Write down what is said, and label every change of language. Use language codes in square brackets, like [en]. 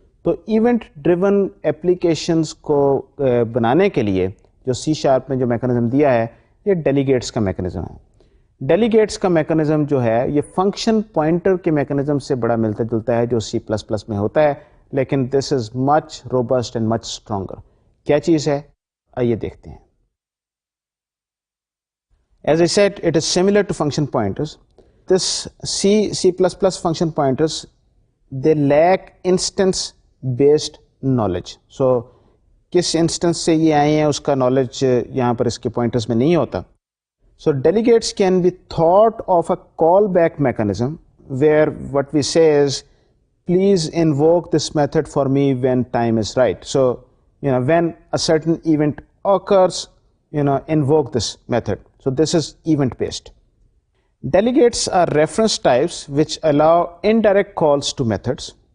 [ur] تو event driven applications کو بنانے کے لیے جو سی شارپ میں جو میکانزم دیا ہے یہ ڈیلیگیٹس کا میکانزم ہے. ڈیلیگیٹس کا میکانزم جو ہے یہ فنکشن پوائنٹر کے میکانزم سے بڑا ملتا جلتا ہے جو C++ میں ہوتا ہے، لیکن [en] This is much robust and much stronger. [ur] کیا چیز ہے آئیے دیکھتے ہیں. [en] As I said, it is similar to function pointers. This C++ function pointers, they lack instance based knowledge. [ur] So کس انسٹنس سے یہ آئے ہیں اس کا نالج یہاں پر اس کے پوائنٹرز میں نہیں ہوتا. [en] So delegates can be thought of a callback mechanism where what we say is, please invoke this method for me when time is right. So, when a certain event occurs, invoke this method. So this is event based. Delegates are reference types which allow indirect calls to methods.